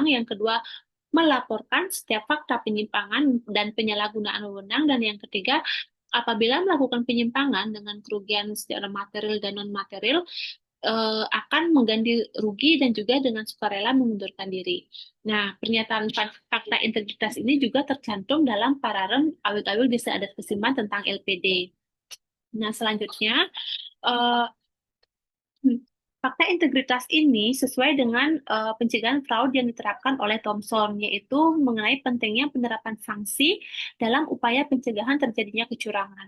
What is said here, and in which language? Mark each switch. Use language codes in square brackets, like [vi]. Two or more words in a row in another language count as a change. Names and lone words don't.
[id] Yang kedua, melaporkan setiap fakta penyimpangan dan penyalahgunaan wewenang. Dan yang ketiga, apabila melakukan penyimpangan dengan kerugian secara material dan non-material, akan mengganti rugi dan juga dengan sukarela mengundurkan diri. Nah, pernyataan fakta integritas ini juga tercantum dalam pararem awil-awil desa adat Kesiman tentang LPD. Nah, selanjutnya, eh, fakta integritas ini sesuai dengan pencegahan fraud yang diterapkan oleh Thomson, yaitu mengenai pentingnya penerapan sanksi dalam upaya pencegahan terjadinya kecurangan.